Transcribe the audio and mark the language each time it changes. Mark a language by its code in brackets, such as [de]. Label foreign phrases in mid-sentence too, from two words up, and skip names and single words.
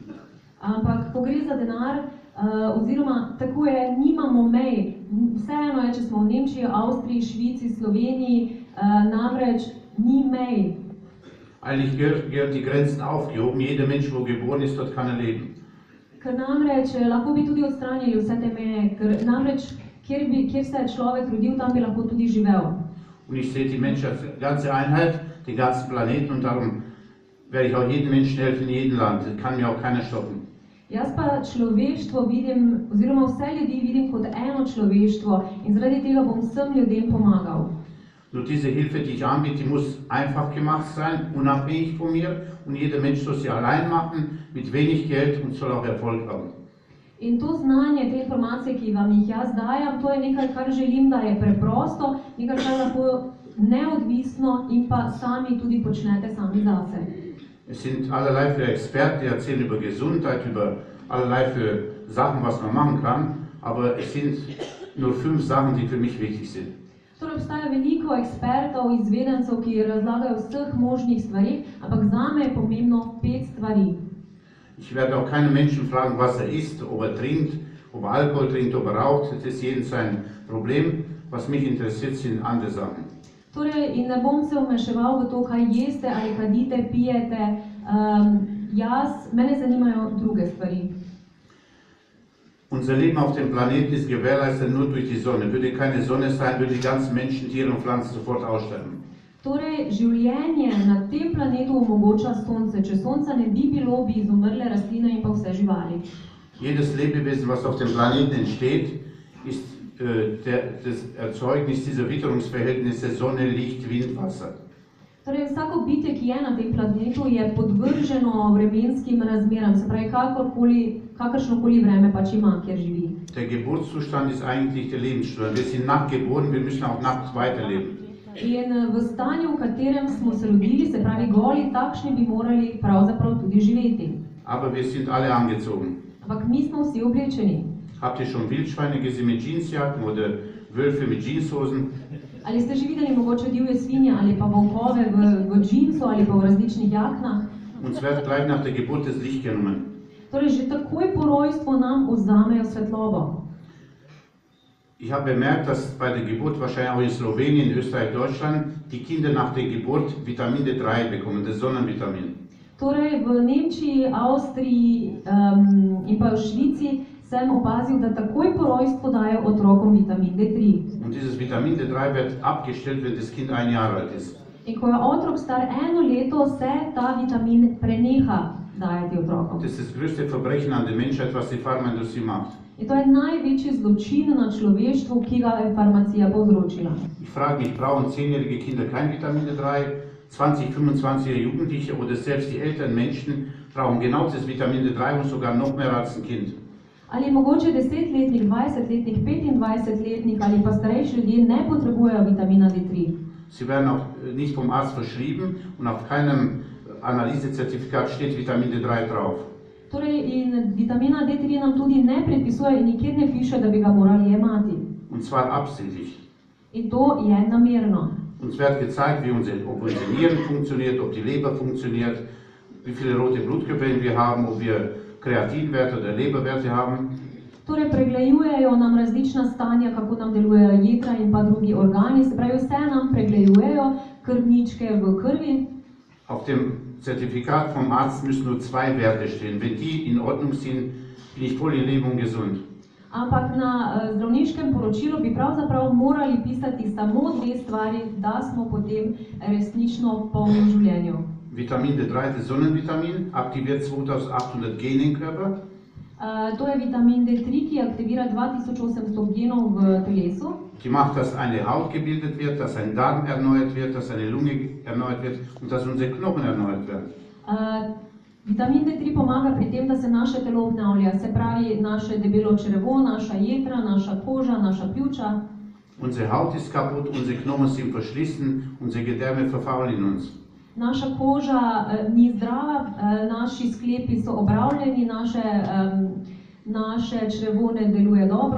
[sl] Ampak, ko gre za denar, oziroma tako je, nimamo mej. Vseeno je, če smo v Nemčiji, Avstriji, Švici, Sloveniji, namreč ni mej. [de] Eigentlich gehören die Grenzen aufgehoben, jeder Mensch, wo geboren ist, dort kann er leben. [sl] Ker namreč lahko bi tudi odstranili vse te meje, ker namreč kjer se je človek rodil, tam bi lahko tudi živel. [de] Und ich sehe die Menschheit als ganze Einheit, den ganzen Planeten und darum werde ich auch jedem Menschen helfen in jedem Land. Das kann mir auch keiner stoppen. [sl] Jaz pa človeštvo vidim, oziroma vse ljudi vidim kot eno človeštvo in zaradi tega bom vsem ljudem pomagal. [de] Nur diese Hilfe, die ich anbiete, die muss einfach gemacht sein, unabhängig von mir. Und jeder Mensch soll sie allein machen, mit wenig Geld und soll auch Erfolg haben. [sl] In to znanje, te informacije, ki vam jih jaz dajem, to je nekaj, kar želim, da je preprosto, nekaj, kar lahko neodvisno in pa sami tudi počnete sami zase. [de] Es sind allerlei für Experten, die erzählen über Gesundheit, über allerlei für Sachen, was man machen kann. Aber es sind nur 5 Sachen, die für mich wichtig sind. [sl] Torej obstaja veliko ekspertov, izvedencev, ki razlagajo o vseh možnih stvarih, ampak zame je pomembno 5 stvari. [de] Ich werde auch keine Menschen fragen, was isst, ob trinkt, ob Alkohol trinkt, ob raucht. Das ist jedem sein Problem. Was mich interessiert, sind andere Sachen. [sl] Torej, in ne bom se vmeševal v to, kaj jeste ali kadite, pijete. Mene zanimajo druge stvari. [de] Unser Leben auf dem Planeten ist gewährleistet nur durch die Sonne. Würde keine Sonne sein, würden die ganzen Menschen, Tiere und Pflanzen sofort aussterben. [sl] Torej, življenje na tem planetu omogoča sonce. Če sonca ne bi bilo, bi izumrle rastline in pa vse živali. [de] Jedes Lebewesen, was auf dem Planeten entsteht, ist das Erzeugnis dieser Witterungsverhältnisse Sonne, Licht, Wind, Wasser. [sl] Torej, vsako bitje, ki je na tem planetu, je podvrženo vremenskim razmeram, se pravi, kakršnokoli vreme pač ima, kjer živi. [de] Der Geburtszustand ist eigentlich der Lebenszustand. Wir sind nackt geboren, wir müssen auch nackt weiterleben. [sl] In v stanju, v katerem smo se rodili, se pravi goli, takšni bi morali pravzaprav tudi živeti. [de] Aber wir sind alle angezogen. [sl] Ampak mi smo vsi oblečeni. [de] Habt ihr schon Wildschweine gesehen mit Jeansjacken oder Wölfe mit Jeanshosen? [sl] Ali ste že videli mogoče divje svinje ali pa volkove v džinsu ali pa v različnih jaknah? [de] Uns wird gleich nach der Geburt das Licht genommen. [sl] Torej, že takoj po rojstvu nam vzamejo svetlobo. [de] Ich habe bemerkt, dass bei der Geburt, wahrscheinlich auch in Slowenien, Österreich, Deutschland, die Kinder nach der Geburt Vitamin D3 bekommen, das Sonnenvitamin. [sl] Torej, v Nemčiji, Avstriji in pa v Švici sem opazil, da takoj po rojstvu dajo otrokom vitamin D3. [de] Und dieses Vitamin D3 wird abgestellt, wenn das Kind 1 Jahr alt ist. [sl] In ko je otrok star 1 leto, se ta vitamin preneha dajati otrokom. [de] Das ist das größte Verbrechen an der Menschheit, was die Pharmaindustrie macht. [sl] In to je največji zločin na človeštvu, ki ga je farmacija povzročila. [de] Ich frage mich, brauchen 10-jährige Kinder kein Vitamin D3? 20, 25-jährige Jugendliche oder selbst die älteren Menschen brauchen genau das Vitamin D3 und sogar noch mehr als ein Kind. [sl] Ali mogoče 10-letnik, 20-letnik, 25-letnik ali pa starejši ljudje ne potrebujejo vitamina D3. [de] Sie werden auch nicht vom Arzt verschrieben und auf keinem Analysezertifikat steht Vitamin D3 drauf. [sl] Torej, in vitamina D3 nam tudi ne predpisuje in nikjer ne piše, da bi ga morali jemati. [de] Und zwar absichtlich. [sl] In to je namerno. [de] Uns wird gezeigt, ob unsere Nieren funktioniert, ob die Leber funktioniert, wie viele rote Blutkörper wir haben, ob wir Kreatinwerte oder Leberwerte haben. [sl] Torej, pregledujejo nam različna stanja, kako nam delujejo jedra in pa drugi organi, se pravi, vse nam pregledujejo, krvničke v krvi. [de] Auf dem Zertifikat vom Arzt müssen nur 2 Werte stehen. Wenn die in Ordnung sind, bin ich voll in Leben und gesund. [sl] Ampak na zdravniškem poročilu bi pravzaprav morali pisati samo 2 stvari, da smo potem resnično polni v življenju. [de] Vitamin D3, das Sonnenvitamin, aktiviert 2800 Gene im Körper. [sl] To je vitamin D3, ki aktivira 2800 genov v telesu. [de] Die macht, dass eine Haut gebildet wird, dass ein Darm erneuert wird, dass eine Lunge erneuert wird und dass unsere Knochen erneuert werden. [sl] Vitamin D3 pomaga pri tem, da se naše telo obnavlja, se pravi naše debelo črevo, naša jetra, naša koža, naša pljuča. [de] Unsere Haut ist kaputt, unsere Knochen sind verschlissen, unsere Gedärme verfaulen in uns. [sl] Naša koža ni zdrava, naši sklepi so obravljeni, naše črevo ne deluje dobro.